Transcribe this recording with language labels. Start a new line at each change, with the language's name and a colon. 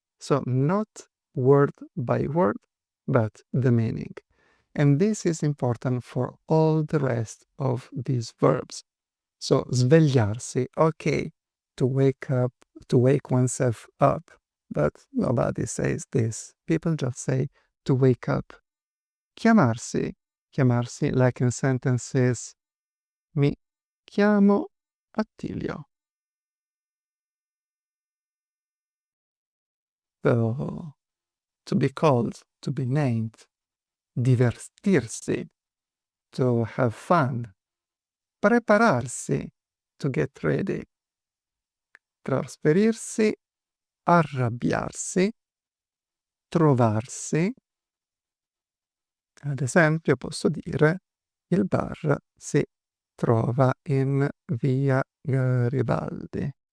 English: So not word by word, but the meaning. And this is important for all the rest of these verbs. So svegliarsi, okay, to wake up, to wake oneself up. But nobody says this. People just say to wake up. Chiamarsi, like in sentences,
Italian: mi chiamo Attilio.
English: So, to be called, to be named. Divertirsi, to have fun. Prepararsi, to get ready.
Italian: Trasferirsi, arrabbiarsi, trovarsi. Ad esempio posso dire il bar si trova in via Garibaldi.